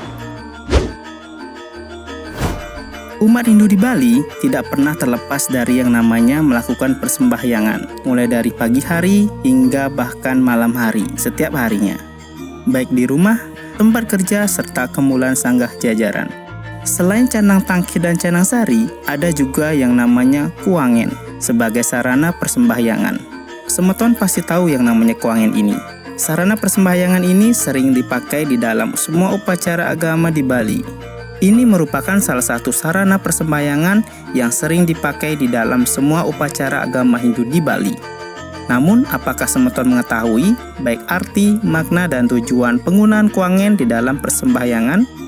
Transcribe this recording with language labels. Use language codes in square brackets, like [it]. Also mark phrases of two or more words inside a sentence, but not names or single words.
[id] Umat Hindu di Bali tidak pernah terlepas dari yang namanya melakukan persembahyangan, mulai dari pagi hari hingga bahkan malam hari setiap harinya, baik di rumah, tempat kerja, serta kemulan sanggah jajaran. Selain canang tangki dan canang sari, ada juga yang namanya kuangen sebagai sarana persembahyangan. Semeton pasti tahu yang namanya kuangen ini. Sarana persembahyangan ini sering dipakai di dalam semua upacara agama di Bali. Ini merupakan salah satu sarana persembahyangan yang sering dipakai di dalam semua upacara agama Hindu di Bali. Namun, apakah Semeton mengetahui baik arti, makna, dan tujuan penggunaan kuangen di dalam persembahyangan?